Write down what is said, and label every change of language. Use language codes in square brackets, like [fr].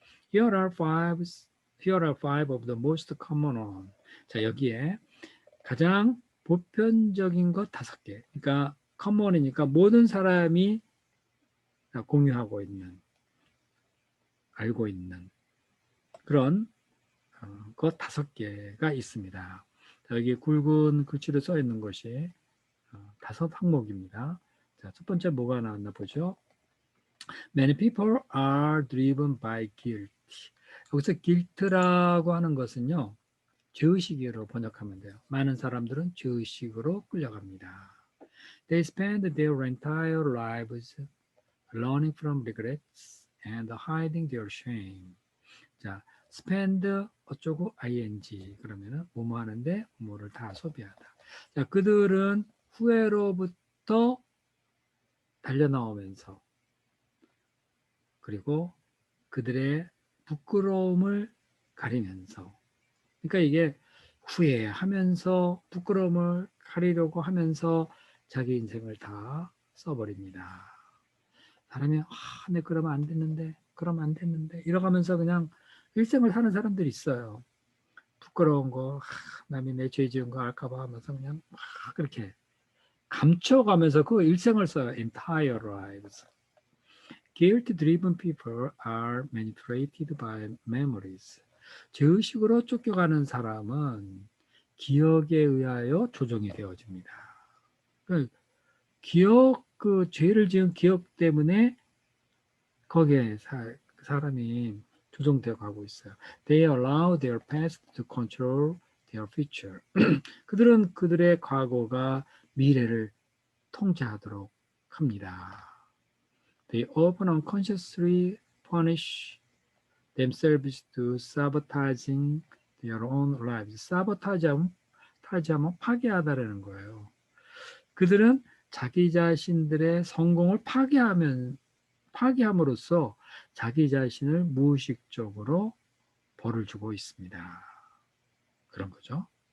[en] Here are five of the most common one. [ko] 자, 여기에 가장 보편적인 것 5개. 그러니까 common이니까 모든 사람이 공유하고 있는, 알고 있는 그런 것 5개가 있습니다. 자, 여기 굵은 글씨로 써 있는 것이 5 항목입니다. 자, 첫 번째 뭐가 나왔나 보죠. [en] Many people are driven by guilt. [ko] 여기서 guilt라고 하는 것은요. 죄의식으로 번역하면 돼요. 많은 사람들은 죄의식으로 끌려갑니다. [en] They spend their entire lives learning from regrets and hiding their shame. [ko] 자, spend 어쩌고 ing 그러면은 뭐뭐 하는데 뭐를 다 소비하다. 자, 그들은 후회로부터 달려나오면서 그리고 그들의 부끄러움을 가리면서 그러니까 이게 후회하면서 부끄러움을 가리려고 하면서 자기 인생을 다 써버립니다. 사람이 내 그러면 안 됐는데 그러면 안 됐는데 이러가면서 그냥 일생을 사는 사람들이 있어요. 부끄러운 거 남이 내 죄 지은 거 알까봐 하면서 그냥 막 그렇게 감춰가면서 그 일생을 써요. [en] Entire lives. Guilt-driven people are manipulated by memories. [ko] 죄의식으로 쫓겨가는 사람은 기억에 의하여 조종이 되어집니다. 그러니까 기억, 그 죄를 지은 기억 때문에 거기에 사람이 조종되어 가고 있어요. [en] They allow their past to control their future. [ko] 그들은 그들의 과거가 미래를 통제하도록 합니다. [en] They often unconsciously punish themselves to sabotaging their own lives. [ko] 사보타지하면 파괴하다라는 거예요. 그들은 자기 자신들의 성공을 파괴함으로써 자기 자신을 무의식적으로 벌을 주고 있습니다. 그런 거죠.